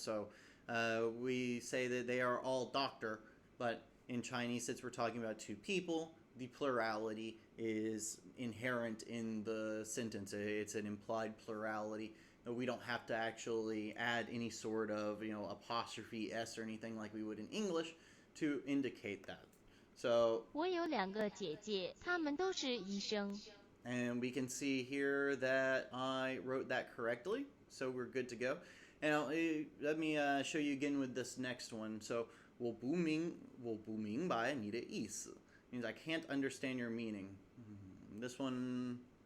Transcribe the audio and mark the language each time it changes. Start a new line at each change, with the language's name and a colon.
English: So we say that they are all doctor, but in Chinese, since we're talking about two people, the plurality is inherent in the sentence. It's an implied plurality. We don't have to actually add any sort of, apostrophe s or anything like we would in English to indicate that. So
Chinese: 我有2个姐姐，她们都是医生。
English: And we can see here that I wrote that correctly, so we're good to go. Now, let me show you again with this next one. So,
Chinese: 我不明白你的意思
English: means I can't understand your meaning. This one.